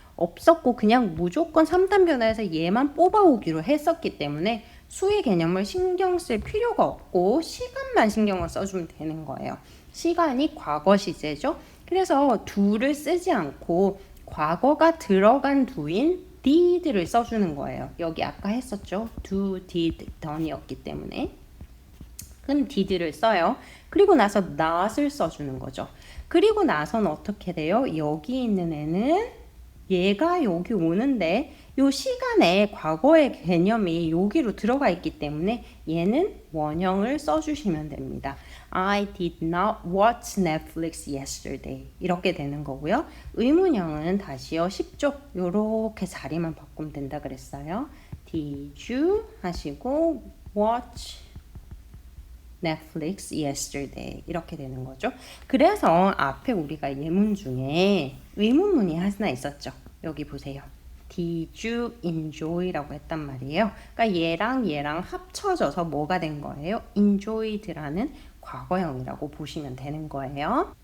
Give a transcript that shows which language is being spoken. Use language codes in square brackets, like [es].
[ko] 없었고 그냥 무조건 3단 변화에서 얘만 뽑아오기로 했었기 때문에 수의 개념을 신경 쓸 필요가 없고 시간만 신경을 써주면 되는 거예요. 시간이 과거 시제죠. 그래서 do를 쓰지 않고 과거가 들어간 do인 did를 써주는 거예요. 여기 아까 했었죠. do, did, done이었기 때문에. 그럼 did를 써요. 그리고 나서 not을 써주는 거죠. 그리고 나서는 어떻게 돼요? 여기 있는 애는 얘가 여기 오는데 요 시간에 과거의 개념이 여기로 들어가 있기 때문에 얘는 원형을 써주시면 됩니다. [en] I did not watch Netflix yesterday [ko] 이렇게 되는 거고요. 의문형은 다시요. 쉽죠? 요렇게 자리만 바꾸면 된다 그랬어요. [en] Did you [ko] 하시고 [en] watch Netflix yesterday [ko] 이렇게 되는 거죠. 그래서 앞에 우리가 예문 중에 의문문이 하나 있었죠. 여기 보세요. [en] Did you enjoy [ko] 라고 했단 말이에요. 그러니까 얘랑 합쳐져서 뭐가 된 거예요? enjoyed라는 과거형이라고 보시면 되는 거예요.